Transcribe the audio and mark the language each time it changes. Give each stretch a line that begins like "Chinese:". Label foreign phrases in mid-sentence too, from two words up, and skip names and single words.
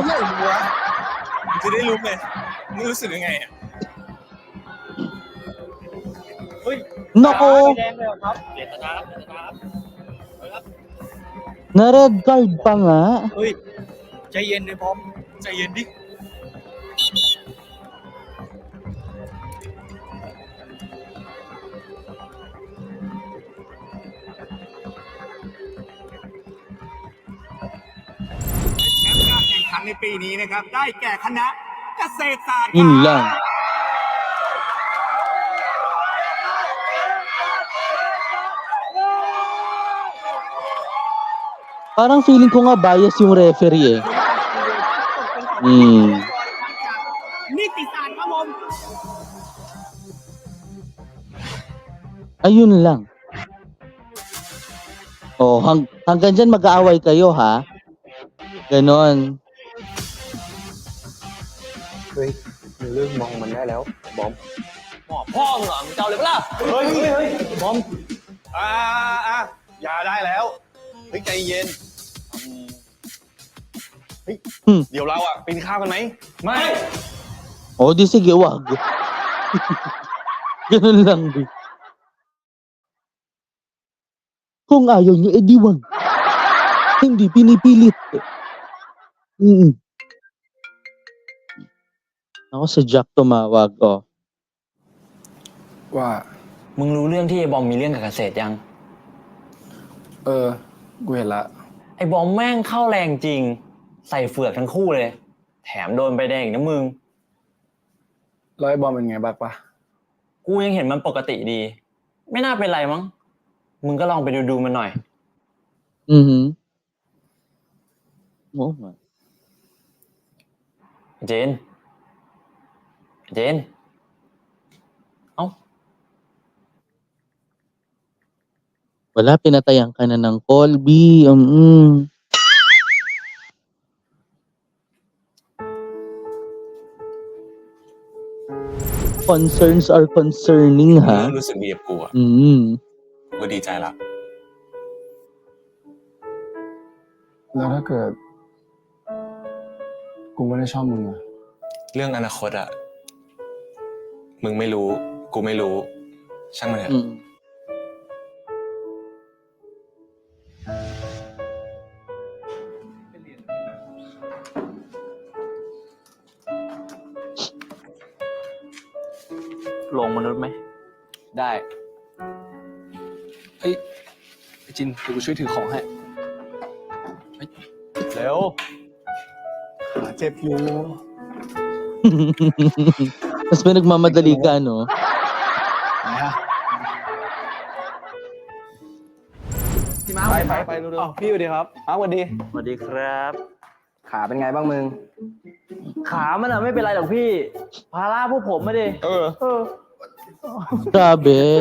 Thai: มึงจะได้รู้ไงมึงรู้สึกยังไงอ่ะ
Filipino: Naku,
Thai: แดงเลยเหรอครับเจตนาครับ
Filipino: na
English: red card
Filipino: pa nga.
Thai: เฮ้ย ใจเย็นเลยพร้อม ใจเย็นดิ แชมป์การแข่งขันในปีนี้นะครับ ได้แก่คณะเกษตรศาสตร์
Filipino: Yun lang. Parang feeling ko nga bias yung referee eh.
Thai: นิติศาสตร์ครับผม
Filipino: Ayun lang. Oh, hanggang diyan mag-aaway kayo ha. Ganon.
Thai: เฮ้ยมึงเลิกมองมันได้แล้วบอม หมอพ่อมึงเหรอมึงจะเอาเลยปะล่ะ เฮ้ย บอม อย่าได้แล้วเฮ้ยใจเย็นเฮ้ย เดี๋ยวเราอ่ะไปกินข้าวกันไหม ไม่
Filipino: Oh, di sige, wag. Ganun lang din. Kung ayaw nyo, edi wag. Hindi pinipilit. Ako si Jack tumawag, oh.
Thai: ว่า มึงรู้เรื่องที่ไอ้บอมมีเรื่องกับเกษตรยัง กูเห็นละ ไอ้บอมแม่งเข้าแรงจริง ใส่เฟือกทั้งคู่เลย แถมโดนใบแดงอีกนะมึง แล้วไอ้บอมเป็นไงบ้างปะ กูยังเห็นมันปกติดี ไม่น่าเป็นไรมั้ง มึงก็ลองไปดูมันหน่อย
Filipino: Mhm. Oo nga.
Thai: เจน เอ้า
Filipino: Wala, pinatayan ka na ng Colby.
English: Concerns are concerning,
Thai: มึง
Filipino: ha?
Thai: เริ่มรู้สึกดีกับกูอ่ะ กูดีใจละ แล้วถ้าเกิด กูไม่ได้ชอบมึงอะ เรื่องอนาคตอ่ะ มึงไม่รู้ กูไม่รู้ ช่างมันเถอะ ลงมนุษย์ไหม ได้ เฮ้ยไอ้จินเดี๋ยวกูช่วยถือของให้ เร็ว ขาเจ็บอยู่
Filipino: Mas may nagmamadali ka, no?
Thai: ไหนอะ ไปเร็วๆพี่สวัสดีครับมาสวัสดี สวัสดีครับ ขาเป็นไงบ้างมึง ขามันอะไม่เป็นไรหรอกพี่ ภาระพวกผมไม่ดิ
Filipino: Grabe.